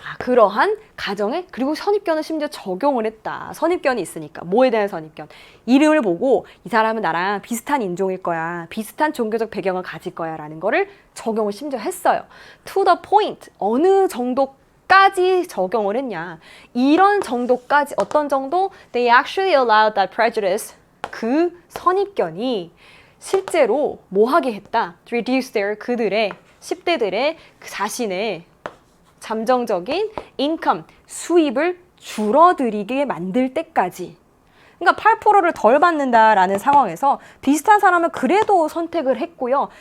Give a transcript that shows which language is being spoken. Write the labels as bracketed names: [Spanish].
[Korean] 그러한 가정에, 그리고 선입견을 심지어 적용을 했다. 선입견이 있으니까. 뭐에 대한 선입견? 이름을 보고 이 사람은 나랑 비슷한 인종일 거야. 비슷한 종교적 배경을 가질 거야. 라는 거를 적용을 심지어 했어요. [English] To the point. [Korean] 어느 정도까지 적용을 했냐. 이런 정도까지, 어떤 정도? [English] They actually allowed that prejudice. [Korean] 그 선입견이 실제로 뭐 하게 했다? [English] To reduce their, [Korean] 그들의 10대들의 자신의 잠정적인 인컴, 수입을 줄어들이게 만들 때까지. 그러니까 8%를 덜 받는다라는 상황에서 비슷한 사람은 그래도 선택을 했고요.